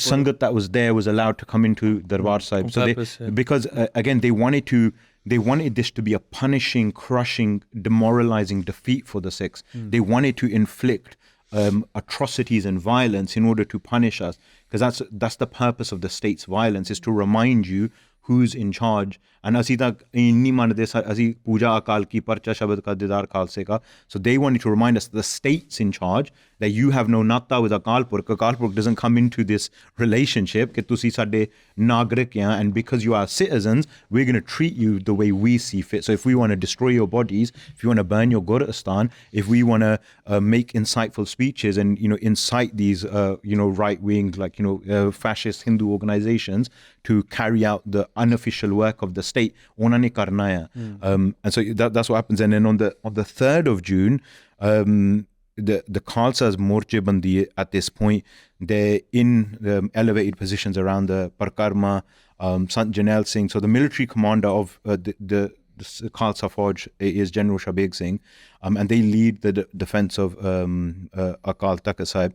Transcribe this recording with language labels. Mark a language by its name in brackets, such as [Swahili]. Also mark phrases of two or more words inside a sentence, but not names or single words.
[English] Sangat that was there was allowed to come into Darbar Sahib. So purpose, because again, they wanted this to be a punishing, crushing, demoralizing defeat for the Sikhs. They wanted to inflict atrocities and violence in order to punish us, because that's the purpose of the state's violence, is to remind you who's in charge. [Punjabi] And ਅਸੀਂ ਤਾਂ ਇੰਨੀ ਮੰਨਦੇ ਅਸੀਂ ਪੂਜਾ ਅਕਾਲ ਕੀ ਪਰਚਾ ਸ਼ਬਦ ਕਾ ਦੀਦਾਰ ਖਾਲਸੇ ਕਾ. [English] So they wanted to remind us the state's in charge, that you have no nata with Akaal Purkh. Akaal Purkh doesn't come into this relationship [Punjabi] ਕਿ ਤੁਸੀਂ ਸਾਡੇ ਨਾਗਰਿਕ ਆ, [English] and because you are citizens, we're going to treat you the way we see fit. So if we want to destroy your bodies, if you want to burn your Gurdwara, if we want to make insightful speeches and, you know, incite these, you know, right-wing, like, you know, fascist Hindu organizations to carry out the unofficial work of the state, [Punjabi] ਉਹਨਾਂ ਨੇ ਕਰਨਾ ਆ. [English] And so that's what happens. And then on the 3rd of June, the Khalsa's Morcha Bandi at this point, they're in elevated positions around the Parkarma, Sant Jarnail Singh. So the military commander of the Khalsa Fauj is General Shabeg Singh, and they lead the defense of Akaal Takhat Sahib.